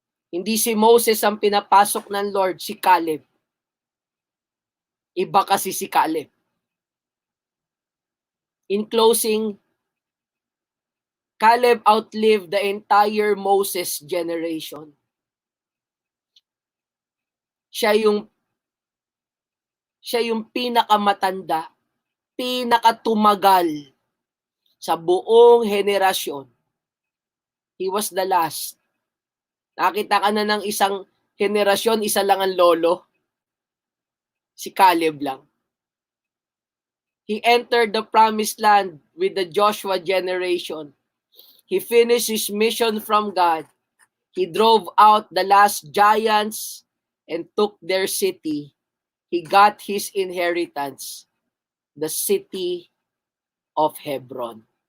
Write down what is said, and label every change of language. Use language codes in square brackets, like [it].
[tl] Hindi si Moses ang pinapasok ng Lord, si Caleb. Iba kasi si Caleb. [en] In closing, Caleb outlived the entire Moses generation. [tl] Siya yung pinakamatanda, pinakatumagal sa buong henerasyon. [en] He was the last [tl] Nakita ka na ng isang henerasyon, isa lang ang lolo. Si Caleb lang. [en] He entered the promised land with the Joshua generation. He finished his mission from God. He drove out the last giants and took their city. He got his inheritance, the city of Hebron.